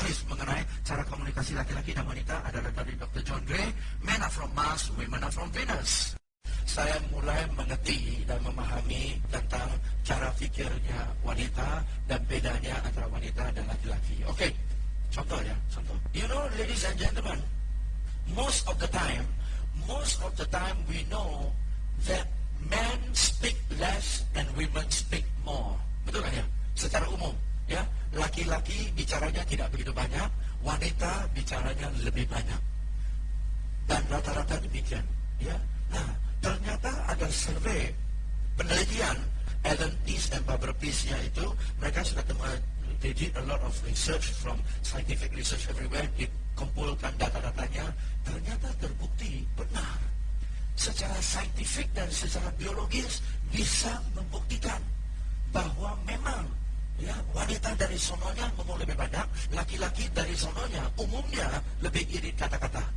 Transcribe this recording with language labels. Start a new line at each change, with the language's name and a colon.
Indonesian: Mengenai cara komunikasi laki-laki dan wanita adalah dari Dr. John Gray, Men Are From Mars, Women Are From Venus. Saya mulai mengerti dan memahami tentang cara fikirnya wanita dan bedanya antara wanita dan laki-laki. Oke, contoh.
English: You know, ladies and gentlemen, most of the time we know that men speak less and women speak more.
Indonesian: Betul kan ya? Secara umum, ya, laki-laki bicaranya tidak begitu banyak, wanita bicaranya lebih banyak. Dan rata-rata demikian, ya. Nah, ternyata ada survei penelitian Alan Pease dan Barbara Pease itu mereka sudah
English: they did a lot of research from scientific research everywhere,
Indonesian: dikumpulkan data-datanya, ternyata terbukti benar secara saintifik dan secara biologis bisa membuktikan bahwa memang ya wanita dari sononya ngomong lebih banyak, laki-laki dari sononya umumnya lebih irit kata-kata.